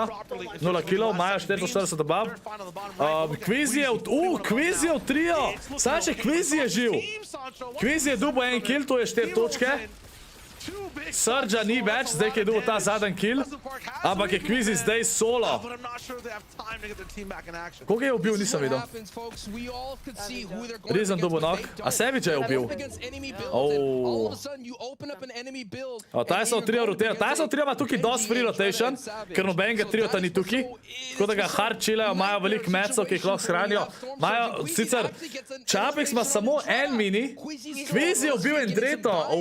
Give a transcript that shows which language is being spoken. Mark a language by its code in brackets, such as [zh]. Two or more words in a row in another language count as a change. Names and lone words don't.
[sl] 0 kilov, imajo 440 buff. Kviz je v trio. Sam še Kviz je živ. Kviz je dubo 1 kill, to je 4 točke. Surge'a ni več, zdaj ki je dobil ta zadnji kill, ampak je Kvizi zdaj solo. Koga je ubil, nisem videl. Reason dobil knock. A Savage je ubil. TaySon trio rotira. TaySon trio ima tukaj dost [en] free rotation, [sl] ker nobenega triota ni tukaj. Tako da ga hard chillajo, imajo veliko mecov, ki jih lahko shranijo. Imajo, sicer, Čapix ima samo en mini, Kvizi je ubil en dreto.